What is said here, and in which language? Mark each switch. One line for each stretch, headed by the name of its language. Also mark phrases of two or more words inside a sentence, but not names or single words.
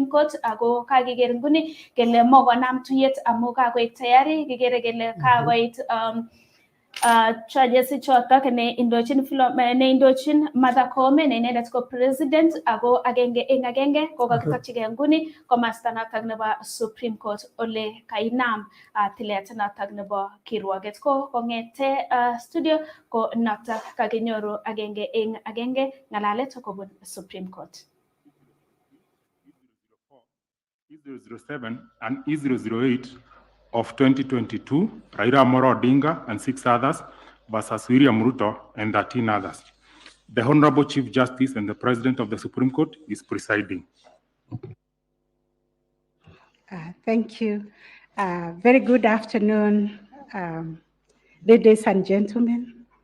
Kalenjin: Court ako kakiker nguni kele mokonam tuyet amu kakoik tayari kikere kele kakoit charges chotok ne indochin Martha Koome ne inendet ko president ako agenge eng agenge ko kakitokchigei nguni komasta notok nebo Supreme Court ole kainam tilet notok nebo kirwoget ko kongete studio ko notok kakinyoru agenge eng agenge ngalalet kobun Supreme Court.
English: E007 and E008 of 2022, Raila Amolo Odinga and 6 others versus William Ruto and 13 others. The Honorable Chief Justice and the President of the Supreme Court is presiding. Thank you. Very good afternoon, ladies and gentlemen.